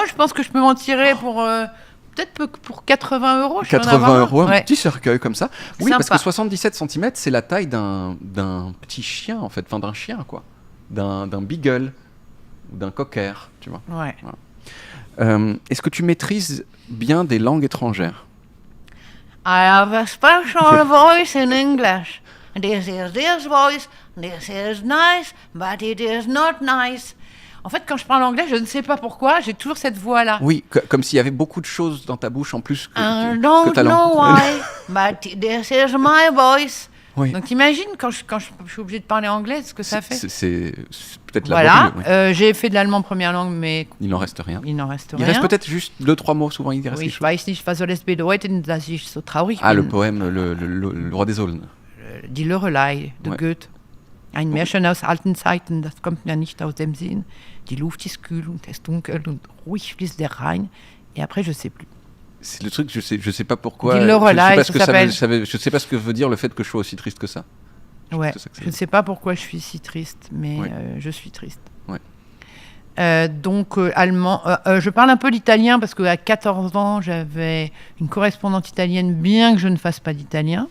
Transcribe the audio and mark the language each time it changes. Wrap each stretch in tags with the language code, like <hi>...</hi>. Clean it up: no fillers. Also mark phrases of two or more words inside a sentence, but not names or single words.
<fr>Je pense que je peux m'en tirer pour peut-être pour 80 €. 80 €, un petit cercueil comme ça. Oui, sympa. parce que 77 cm, c'est la taille d'un petit chien en fait, enfin d'un chien quoi, d'un beagle. D'un cocker, tu vois. Ouais. Voilà. Est-ce que tu maîtrises bien des langues étrangères?</fr> <en>I have a special voice in English. This is this voice. This is nice, but it is not nice.</en> <fr>En fait, quand je parle anglais, je ne sais pas pourquoi, j'ai toujours cette voix-là. Oui, comme s'il y avait beaucoup de choses dans ta bouche en plus que</fr> <en>I</en> <fr>que</fr> <en>don't</en> <fr>ta langue.</fr> <en>know why, but this is my voice.</en> <fr>Oui. Donc imagine quand je suis obligée de parler anglais, ce que ça fait. C'est peut-être la Voilà, brûle, oui. j'ai fait de l'allemand première langue, mais Il n'en reste rien. il n'en reste Il rien. reste peut-être juste 2-3 mots, souvent il reste Oui, quelque</fr> <de>ich</de> <fr>chose.</fr> <de>weiß nicht, was soll es bedeuten, dass ich so traurig</de> <fr>Ah, le</fr> <de>bin.</de> <fr>poème le Roi des Aulnes. Die Lorelei de Ouais. Goethe.</fr> <de>Ein Märchen aus alten Zeiten, das kommt ja nicht aus dem Sinn. Die Luft ist kühl und es dunkel und ruhig fließt der Rhein.</de> <fr>Et après, je sais plus. C'est le truc, je sais pas pourquoi. Dis Lorelai, je sais pas ce ça que s'appelle. je sais pas ce que veut dire le fait que je sois aussi triste que ça. Ouais. c'est ça que ça Je veut ne sais pas pourquoi je suis si triste, mais Ouais. je suis triste. Ouais. Donc, allemand. Je parle un peu l'italien parce qu'à 14 ans, j'avais une correspondante italienne, bien que je ne fasse pas d'italien.</fr>